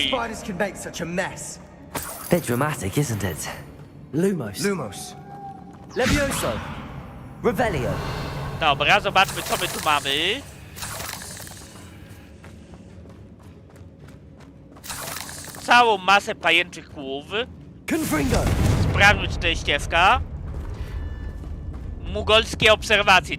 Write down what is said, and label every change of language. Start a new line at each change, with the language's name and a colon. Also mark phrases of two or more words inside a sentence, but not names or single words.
English: Spiders can make such a mess. Bit dramatic, isn't it?
Polish: Lumos. Lumos. Levioso. Revelio. Dobra, zobaczmy co my tu mamy. Całą masę pajęczych kłów. Confringo. Sprawdźmy, czy to jest ścieżka. Mugolskie obserwacje.